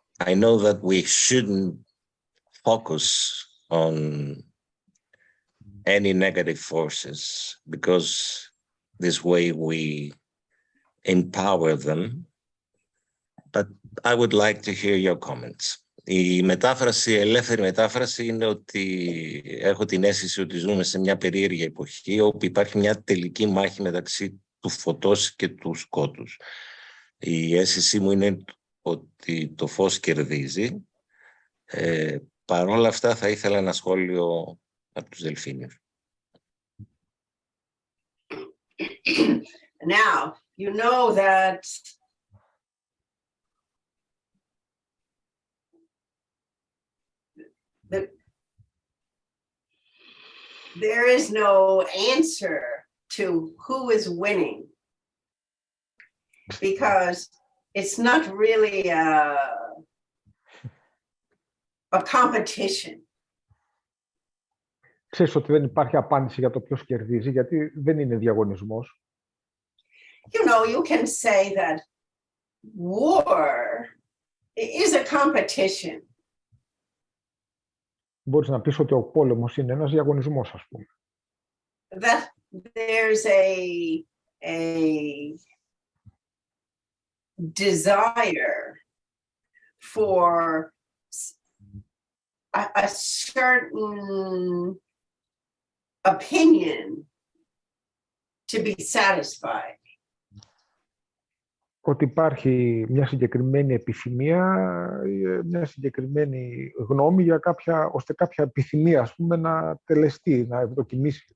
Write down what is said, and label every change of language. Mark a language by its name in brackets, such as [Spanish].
[English] I know that we shouldn't focus on any negative forces because this way we empower them. But I would like to hear your comments. [Greek] Η μετάφραση, η ελεύθερη μετάφραση είναι ότι έχω την αίσθηση ότι ζούμε σε μια περίεργη εποχή όπου υπάρχει μια τελική μάχη μεταξύ του φωτός και του σκότους. Η αίσθησή μου είναι ότι το φως κερδίζει. Παρ' όλα αυτά θα ήθελα ένα σχόλιο από τους Δελφίνιους. [English] Now, you know that there is no answer to who is winning because it's not really a competition. [Greek] Ξέρεις ότι δεν υπάρχει απάντηση για το ποιος κερδίζει, γιατί δεν είναι διαγωνισμός. [English] You know, you can say that war is a competition. [Greek] Μπορείς να πεις ότι ο πόλεμος είναι ένας διαγωνισμός, ας πούμε. [English] That there's a desire for a certain opinion to be satisfied. [Greek] Ότι υπάρχει μια συγκεκριμένη επιθυμία, μια συγκεκριμένη γνώμη για κάποια, ώστε κάποια επιθυμία, ας πούμε, να τελεστεί, να ευδοκιμήσει.